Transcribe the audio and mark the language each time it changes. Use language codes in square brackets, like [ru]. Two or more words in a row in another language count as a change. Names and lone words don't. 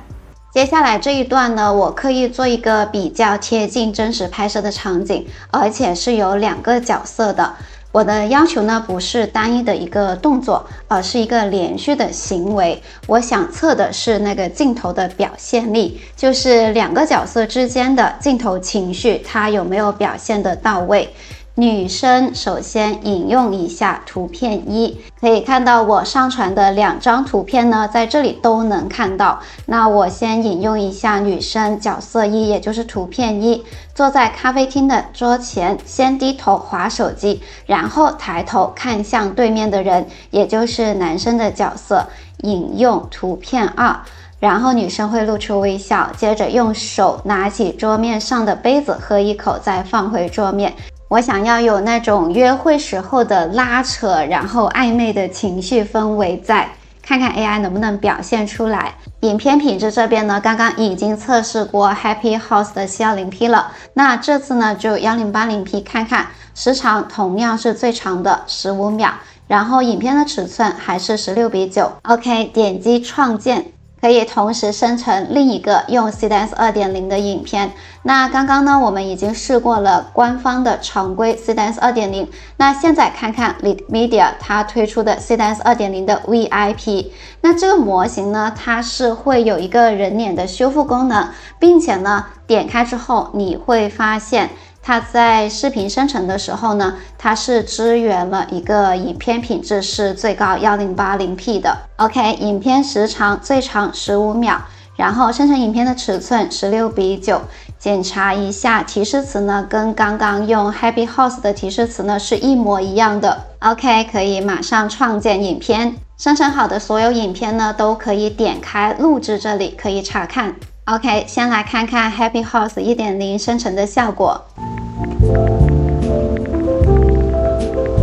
[zh] 接下來這一段呢，我刻意做一個比較貼近真實拍攝的場景，而且是有2個角色的。我的要求呢，不是單一的一個動作，而是一個連續的行為。我想測的是那個鏡頭的表現力，就是2個角色之間的鏡頭情緒，它有沒有表現得到位。女生首先引用一下圖片1，可以看到我上傳的2張圖片呢，在這裡都能看到。那我先引用一下女生角色1，也就是圖片1，坐在咖啡廳的桌前，先低頭滑手機，然後抬頭看向對面的人，也就是男生的角色。引用圖片2。然後女生會露出微笑，接着用手拿起桌面上的杯子喝一口，再放回桌面。我想要有那種約會時候的拉扯，然後曖昧的情緒氛圍在，看看 AI 能不能表現出來。影片品質這邊呢，剛剛已經測試過 [en] Happy House [zh] 的 720p 了，那這次呢就 1080p 看看，時長同樣是最長的15秒，然後影片的尺寸還是16:9。OK， 點擊創建。可以同時生成另一個用 Seedance 2.0 的影片。那剛剛呢，我們已經試過了官方的常規 Seedance 2.0。那現在看看 Lead Media 它推出的 Seedance 2.0 的 VIP。那這個模型呢，它是會有一個人臉的修復功能，並且呢，點開之後你會發現，它在視頻生成的時候呢，它是支援了一個影片品質是最高 1080p 的。OK， 影片時長最長15秒，然後生成影片的尺寸16:9。檢查一下提示詞呢，跟剛剛用 [en] Happy House [zh] 的提示詞呢是一模一樣的。OK， 可以馬上創建影片。生成好的所有影片呢，都可以點開錄製這裡可以查看。OK， 先來看看 [en] Happy House [zh] 1.0 生成的效果。